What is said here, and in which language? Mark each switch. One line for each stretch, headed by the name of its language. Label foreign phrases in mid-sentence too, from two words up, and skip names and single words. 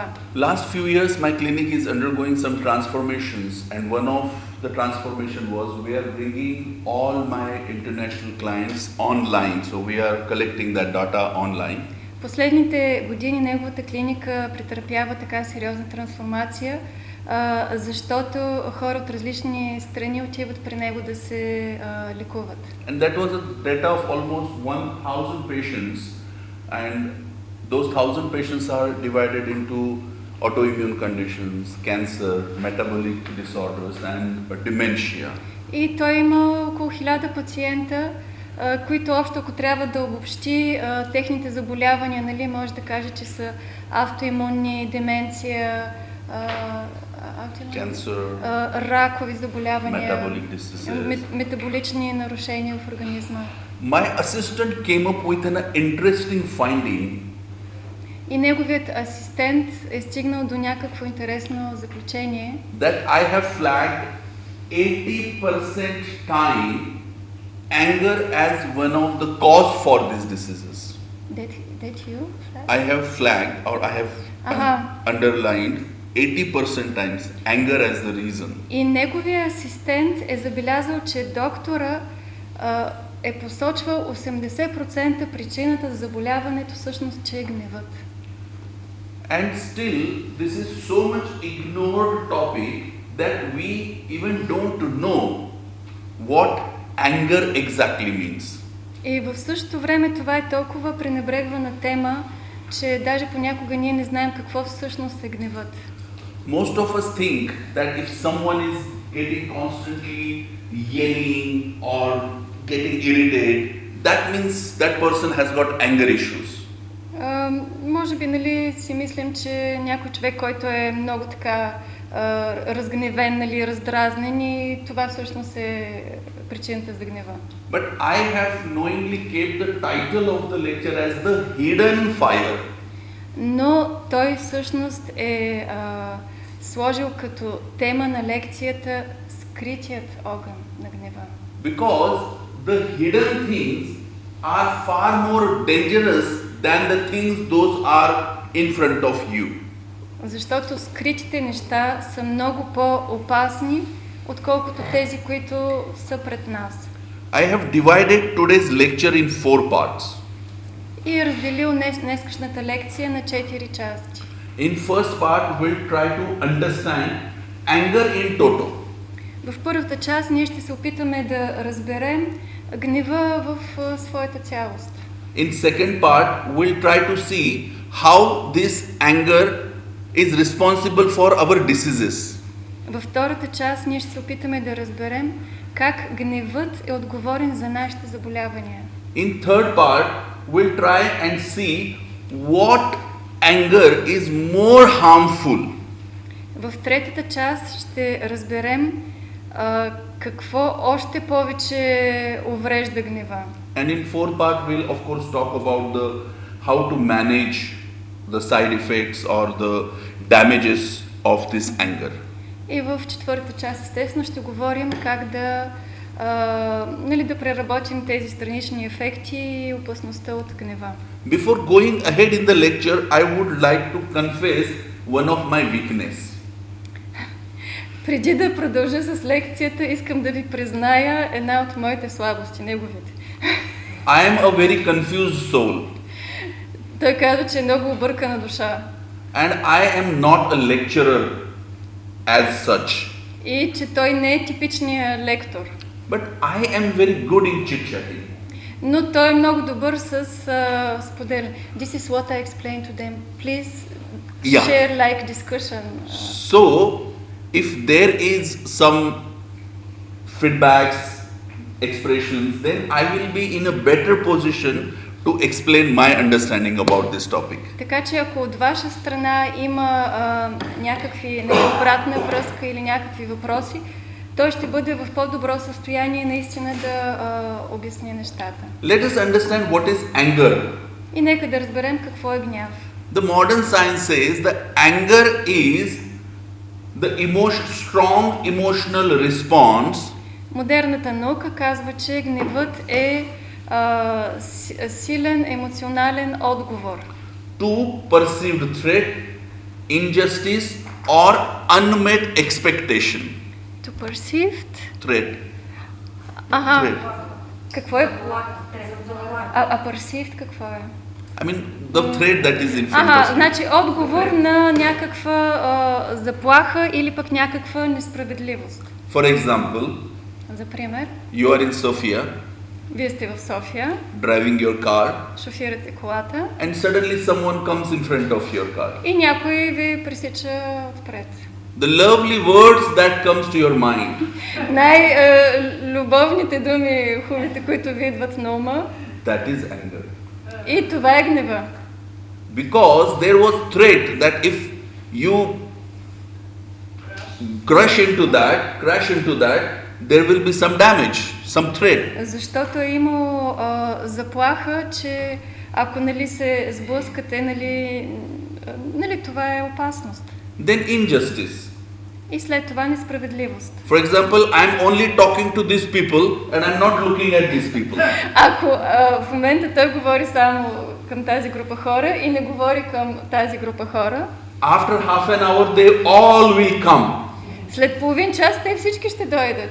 English: Last few years my clinic is undergoing some transformations, and one of the transformation was we are bringing all my international clients online, so we are collecting that data online.
Bulgarian: Последните години неговата клиника претърпява така сериозна трансформация, защото хора от различни страни отиват при него да се лекуват.
English: And that was a data of almost 1,000 patients, and those 1,000 patients are divided into autoimmune conditions, cancer, metabolic disorders and dementia.
Bulgarian: И той има около 1000 пациента, които общо, ако трябва да обобщи техните заболявания, може да каже, че са автоимунни, деменция, ракови заболявания, метаболични нарушения в организма.
English: My assistant came up with an interesting finding.
Bulgarian: И неговият асистент е стигнал до някакво интересно заключение.
English: That I have flagged 80% time anger as one of the cause for these diseases. That you? I have flagged or I have underlined 80% times anger as the reason.
Bulgarian: И неговия асистент е забелязал, че доктора е посочвал 80% причината за заболяването всъщност, че е гневът.
English: And still, this is so much ignored topic that we even don't know what anger exactly means.
Bulgarian: И в същото време това е толкова пренебрегвана тема, че даже понякога ние не знаем какво всъщност е гневът.
English: Most of us think that if someone is getting constantly yelling or getting irritated, that means that person has got anger issues.
Bulgarian: Може би, нали, си мислим, че някой човек, който е много така разгневен, нали, раздразнен, и това всъщност е причината за гнева.
English: But I have knowingly kept the title of the lecture as the hidden fire.
Bulgarian: Но той всъщност е сложил като тема на лекцията скритият огън на гнева.
English: Because the hidden things are far more dangerous than the things those are in front of you.
Bulgarian: Защото скритите неща са много по-опасни, отколкото тези, които са пред нас.
English: I have divided today's lecture in 4 parts.
Bulgarian: И е разделил днескашната лекция на 4 части.
English: In first part, we'll try to understand anger
Latin: in toto.
Bulgarian: В първата част ние ще се опитаме да разберем гнева в своята цялост.
English: In second part, we'll try to see how this anger is responsible for our diseases.
Bulgarian: Във втората част ние ще се опитаме да разберем как гневът е отговорен за нашите заболявания.
English: In third part, we'll try and see what anger is more harmful.
Bulgarian: В третата част ще разберем какво още повече уврежда гнева.
English: And in fourth part, we'll of course talk about how to manage the side effects or the damages of this anger.
Bulgarian: И в четвъртата част, естествено, ще говорим как да преработим тези странични ефекти и опасността от гнева.
English: Before going ahead in the lecture, I would like to confess one of my weakness.
Bulgarian: Преди да продължа с лекцията, искам да ви призная една от моите слабости, неговите.
English: I am a very confused soul.
Bulgarian: Той казва, че е много объркана душа.
English: And I am not a lecturer as such.
Bulgarian: И че той не е типичният лектор.
English: But I am very good in chit-chatting.
Bulgarian: Но той е много добър с споделяне.
English: This is what I explained to them. Please share like discussion. So, if there is some feedbacks, expressions, then I will be in a better position to explain my understanding about this topic.
Bulgarian: Така че ако от ваша страна има някакви обратна връзка или някакви въпроси, той ще бъде в по-добро състояние наистина да обясни нещата.
English: Let us understand what is anger.
Bulgarian: И нека да разберем какво е гняв.
English: The modern science says that anger is the strong emotional response.
Bulgarian: Модерната наука казва, че гневът е силен емоционален отговор.
English: To perceived threat, injustice or unmet expectation. To perceived Threat.
Bulgarian: Ага.
English: Threat.
Bulgarian: Какво е? Perceived какво е?
English: I mean the threat that is in front
Bulgarian: Ага,
English: of you.
Bulgarian: значи отговор на някаква заплаха или пък някаква несправедливост.
English: For example,
Bulgarian: За пример,
English: you are in Sofia,
Bulgarian: вие сте в София,
English: driving your car,
Bulgarian: шофирате колата
English: and suddenly someone comes in front of your car.
Bulgarian: и някой ви пресича отпред.
English: The lovely words that comes to your mind.
Bulgarian: Най-любовните думи, хубавите, които ви идват на ума.
English: That is anger.
Bulgarian: И това е гнева.
English: Because there was threat that if you crash into that, there will be some damage, some threat.
Bulgarian: Защото е имало заплаха, че ако се сблъскате, това е опасност.
English: Then injustice.
Bulgarian: И след това несправедливост.
English: For example, I'm only talking to these people and I'm not looking at these people.
Bulgarian: Ако в момента той говори само към тази група хора и не говори към тази група хора,
English: After half an hour, they all will come.
Bulgarian: След половин час те всички ще дойдат.